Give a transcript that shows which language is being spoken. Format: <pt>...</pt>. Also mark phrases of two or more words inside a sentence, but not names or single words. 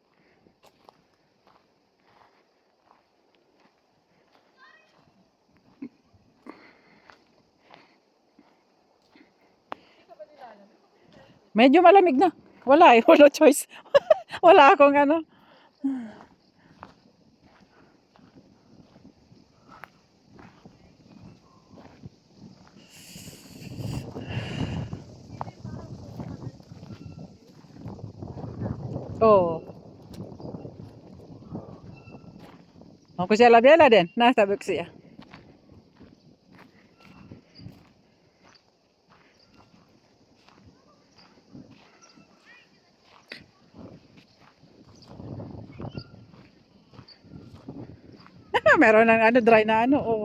<tl>Medyo malamig na. Wala eh, wala choice. Wala akong ano. Oh.</tl> <fi>Onko siellä vielä den nähtävyyksiä?</fi> <tl>Meron ng ano, dry na ano, oh.</tl>